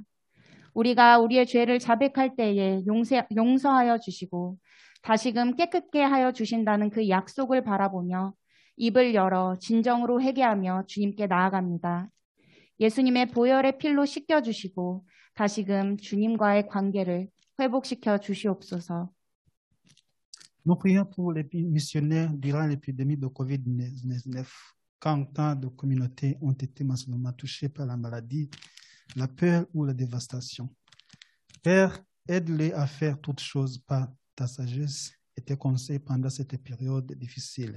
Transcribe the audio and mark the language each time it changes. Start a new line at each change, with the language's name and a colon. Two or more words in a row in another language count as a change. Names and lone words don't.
Korean: 우리가 우리의 죄를 자백할 때에 용서하여 주시고 다시금 깨끗게 하여 주신다는 그 약속을 바라보며 입을 열어 진정으로 회개하며 주님께 나아갑니다. 예수님의 보혈의 필로 씻겨주시고 다시금 주님과의 관계를 회복시켜 주시옵소서.
French: Nous prions pour les missionnaires durant l'épidémie de COVID-19, quand tant de communautés ont été massivement touchées par la maladie, la peur ou la dévastation. Père, aide-les à faire toutes choses par ta sagesse et tes conseils pendant cette période difficile.